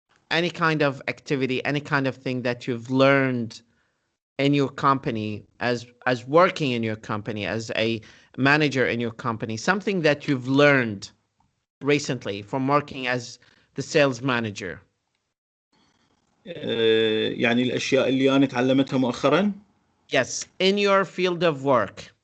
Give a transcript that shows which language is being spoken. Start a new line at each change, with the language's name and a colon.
English: Any kind of activity, any kind of thing that you've learned in your company as working in your company as a manager in your company, something that you've learned recently from working as the sales manager.
Arabic: يعني الأشياء اللي أنا تعلمتها مؤخرا.
English: Yes, in your field of work.